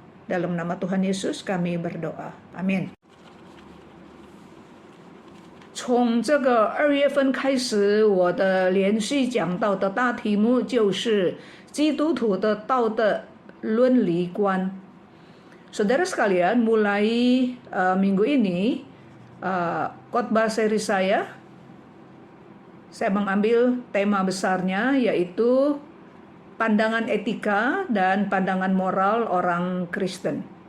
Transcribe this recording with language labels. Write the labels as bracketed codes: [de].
[id] Dalam nama Tuhan Yesus kami berdoa. Amin. [zh] 从这个2月份开始，我的连续讲到的大题目就是基督徒的道德伦理观。 [id] Saudara sekalian, mulai minggu ini khotbah seri saya mengambil tema besarnya yaitu pandangan etika dan pandangan moral orang Kristen.